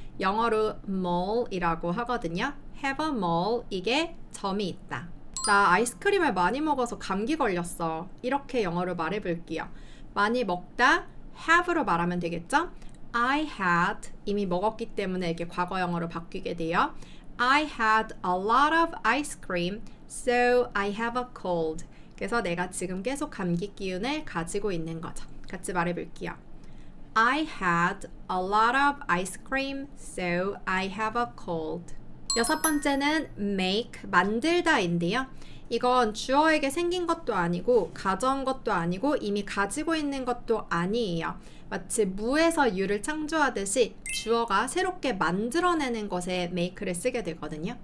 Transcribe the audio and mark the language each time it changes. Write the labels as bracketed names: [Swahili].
[Korean] 영어로 mole이라고 하거든요. [English] have a mole, [Korean] 이게 점이 있다. 나 아이스크림을 많이 먹어서 감기 걸렸어. 이렇게 영어로 말해볼게요. 많이 먹다 have로 말하면 되겠죠? [English] I had, [Korean] 이미 먹었기 때문에 이렇게 과거 영어로 바뀌게 돼요. [English] I had a lot of ice cream, so I have a cold. [Korean] 그래서 내가 지금 계속 감기 기운을 가지고 있는 거죠. 같이 말해볼게요. [English] I had a lot of ice cream, so I have a cold. [Korean] 여섯 번째는 make, 만들다인데요. 이건 주어에게 생긴 것도 아니고 가져온 것도 아니고 이미 가지고 있는 것도 아니에요. 마치 무에서 유를 창조하듯이 주어가 새롭게 만들어내는 것에 make를 쓰게 되거든요.